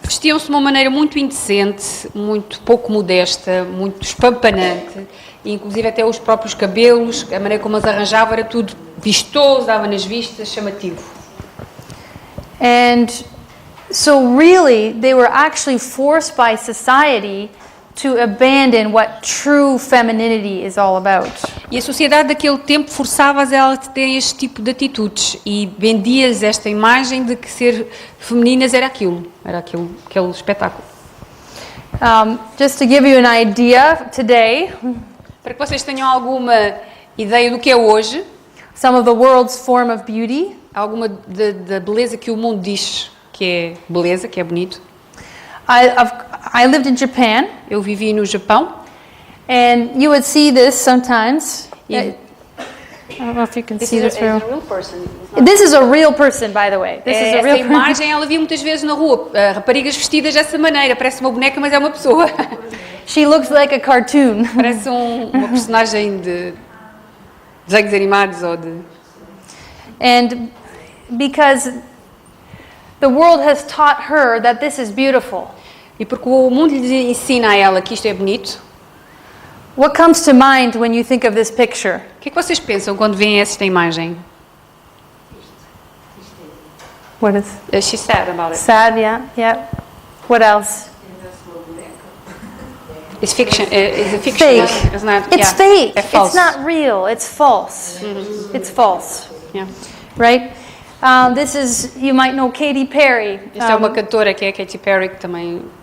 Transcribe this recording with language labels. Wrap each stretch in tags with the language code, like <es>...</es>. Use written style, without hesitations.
<pt>vestiam-se de uma maneira muito indecente, muito pouco modesta, muito espampanante, e inclusive até os próprios cabelos, a maneira como as arranjavam era tudo vistoso, dava nas vistas, chamativo.</pt> <en>And so really they were actually forced by society to abandon what true femininity is all about.</en> <pt>E a sociedade daquele tempo forçava-as a elas a terem este tipo de atitudes e vendia-lhes esta imagem de que ser femininas era aquele espetáculo.</pt> <en>Just to give you an idea today,</en> <pt>Para que vocês tenham alguma ideia do que é hoje,</pt> <en>some of the world's form of beauty.</en> <pt>alguma da beleza que o mundo diz que é beleza, que é bonito.</pt> <en>I lived in Japan,</en> <pt>Eu vivi no Japão.</pt> <en>and you would see this sometimes. Yeah. I don't know if you can see this real. real person. This is a real person, by the way. This is a</en> <pt>Essa</pt> <en>real</en> <pt>imagem ela via muitas vezes na rua, raparigas vestidas dessa maneira, parece uma boneca, mas é uma pessoa.</pt> <en>She looks like a cartoon.</en> <pt>Parece uma personagem de desenhos animados ou de...</pt> <en>And because the world has taught her that this is beautiful,</en> <pt>E porque o mundo lhe ensina a ela que isto é bonito,</pt> <en>what comes to mind when you think of this picture?</en> <pt>o que é que vocês pensam quando veem esta imagem?</pt> <en>What is She's sad about it. sad? Yeah. What else? It's fiction. It's a fiction. Fake. It's not. It's yeah. fake.</en> <pt>É falso.</pt> <en>It's not real. It's false. It's false, Yeah. right? This is, you might know Katy Perry.</en> <pt>Esta é uma cantora que é a Katy Perry, que também...</pt>